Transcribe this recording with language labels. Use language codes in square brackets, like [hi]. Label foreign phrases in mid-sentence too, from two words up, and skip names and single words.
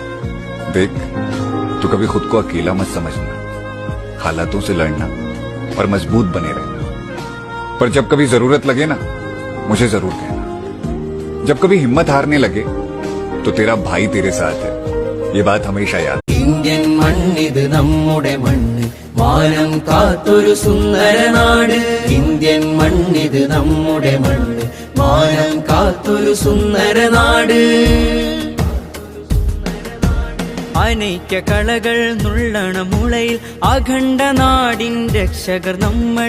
[hi] देख, तू कभी खुद को अकेला मत समझना, हालातों से लड़ना और मजबूत बने रहना। पर जब कभी जरूरत लगे ना, मुझे जरूर कहना। जब कभी हिम्मत हारने लगे तो तेरा भाई तेरे साथ है, ये बात हमेशा याद। [ml] ഇന്ത്യൻ മണ്ണിത് നമ്മുടെ മണ്ണ്, മാനം കാത്തൊരു സുന്ദര നാട്. ഇന്ത്യൻ മണ്ണിത് നമ്മുടെ മണ്ണ്, മാനം കാത്തൊരു സുന്ദര നാട്. അനൈക്യ കളകൾ നുള്ളണ മുളയിൽ അഖണ്ഡ നാടിൻ രക്ഷകർ നമ്മൾ.